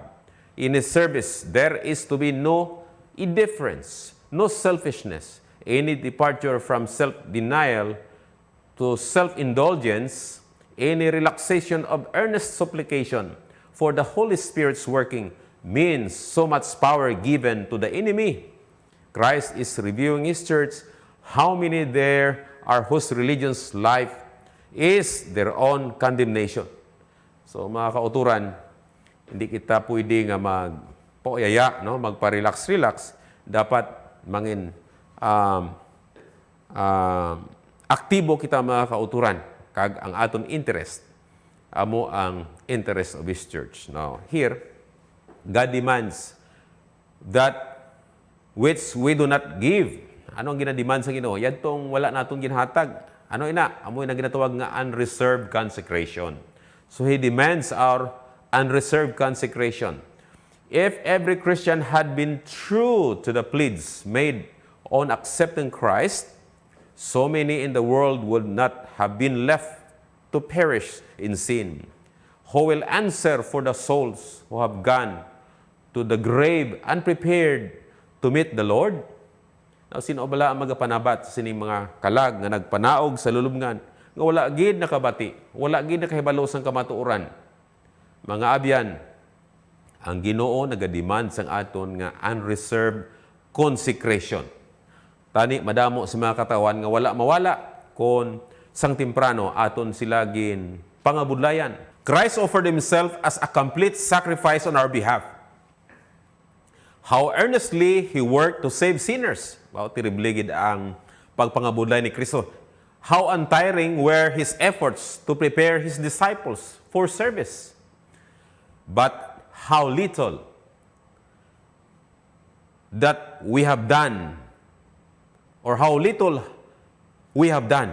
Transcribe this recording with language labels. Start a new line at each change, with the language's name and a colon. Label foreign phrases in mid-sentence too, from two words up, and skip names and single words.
English: In His service, there is to be no indifference, no selfishness, any departure from self-denial to self-indulgence, any relaxation of earnest supplication for the Holy Spirit's working means so much power given to the enemy. Christ is reviewing His church, how many there are whose religion's life is their own condemnation.
Hiligaynon: So mga kauturan, hindi kita pwede nga magpoyaya, no? Magpa-relax-relax. Dapat mangin aktibo kita mga kauturan, kag ang aton interest, amo ang
English: interest of His church. Now, here, God demands that which we do not give.
Hiligaynon: Ano ang ginademand sa Ginoo? Yan tong wala natong ginhatag. Ano ina? Amo na ginatawag nga
English: unreserved consecration. So He demands our unreserved consecration. If every Christian had been true to the pleas made on accepting Christ, so many in the world would not have been left to perish in sin. Who will answer for the souls who have gone to the grave unprepared to meet the Lord? Now,
Hiligaynon: sino bala ang magapanabat sa sining mga kalag nga nagpanaog sa lulubngan nga wala gid nakabati, wala gid nakahibalo sang kamatuoran? Mga abyan, ang Ginoo nagademand sang aton nga
English: unreserved consecration.
Hiligaynon: Tani madamo sa mga katawan nga wala mawala kon sang temprano aton sila gin pangabudlayan.
English: Christ offered Himself as a complete sacrifice on our behalf. How earnestly He worked to save sinners.
Hiligaynon: Wow, tiribligid ang pagpangabudlay ni Kristo.
English: How untiring were His efforts to prepare His disciples for service. But how little that we have done, or how little we have done.